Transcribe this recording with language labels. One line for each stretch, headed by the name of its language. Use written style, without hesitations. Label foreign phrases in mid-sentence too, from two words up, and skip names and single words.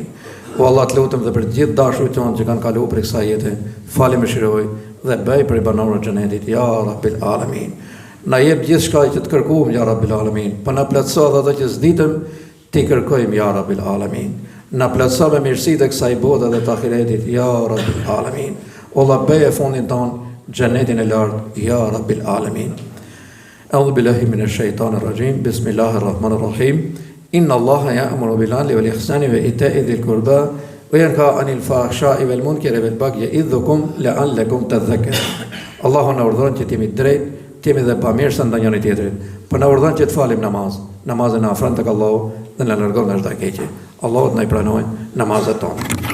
Albanian: O Allah, të lutem dhe për gjithë dashurit tonë që kanë kaluar prej kësaj jete, fali mëshiroj dhe bëj prej banorëve të xhenetit
Arabic: يا رب العالمين.
Albanian: Na jep gjithçka që të kërkojmë
Arabic: يا رب العالمين.
Albanian: Po na plotëso ato që s'ditëm, Ti kërkojmë
Arabic: يا رب العالمين.
Albanian: Na plotëso me mirësitë e kësaj bote dhe të ahiretit
Arabic: يا رب العالمين.
Albanian: O Allah, bëj e fundin ton xhenetin e lartë
Arabic: يا رب العالمين. أعوذ بالله من الشيطان الرجيم. بسم الله الرحمن الرحيم. إن الله يأمر بالعدل والإحسان وإيتاء ذي القربى وينهى عن الفحشاء والمنكر والبغي يعظكم لعلكم تذكرون.
Albanian: Allahu na urdhëron që t'jemi drejt, t'jemi dhe pamirësa ndaj njëri tjetrit. Po na urdhëron që të falim namaz. Namazin na afron tek Allahu dhe na largon nga çdo e keqe. Allahu na I pranoj namazet tona.